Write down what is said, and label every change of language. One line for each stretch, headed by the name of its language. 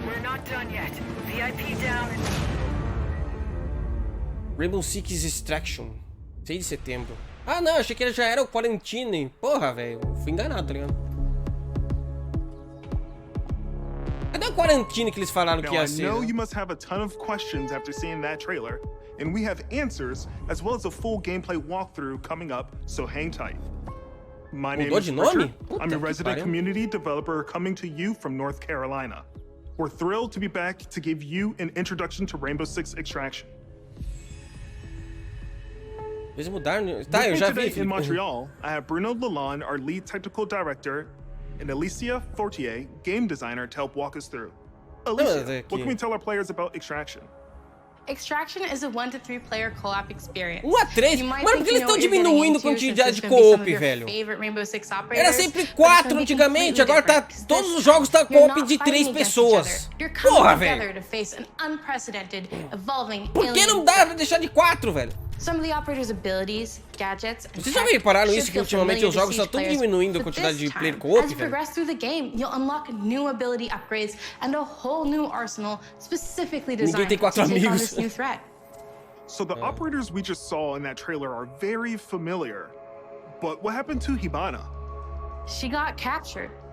English: We're not done yet. VIP down.
Portuguese: Rainbow Six Extraction. 6 de setembro. Ah, não, achei que ele já era o Quarantine. Porra, velho. Fui enganado, tá ligado? Cadê o Quarantine que eles falaram que ia ser?
English: I know you must have a ton of questions after seeing that trailer, and we have answers as well as a full gameplay walkthrough coming up, so hang tight. My name is Richard. I'm a resident community developer coming to you from North Carolina. We're thrilled to be back to give you an introduction to Rainbow Six Extraction.
Portuguese: Eles mudaram. Tá, eu já vi.
English: In Montreal, I have Bruno Lalonde, our lead technical director, and Alicia Fortier, game designer, to help walk us through. Alicia, what can we tell our players about Extraction? Extraction is a 1 to 3 player co-op experience.
Portuguese: 1 a 3? Mano, por que eles estão diminuindo a quantidade de co-op, velho? Era sempre 4 antigamente, agora tá, todos os jogos tá co-op de 3 pessoas. Porra, velho. Por que não dá pra deixar de 4, velho?
English: Some of the operator's abilities, gadgets, and
Portuguese: Vocês já repararam isso, que ultimamente os jogos estão tudo diminuindo a quantidade de player co-op,
English: as you progress through the game, you'll unlock new ability upgrades and a whole new arsenal specifically designed to take on this new threat. So the operators we just saw in that trailer are very familiar. But what happened to Hibana? She got captured.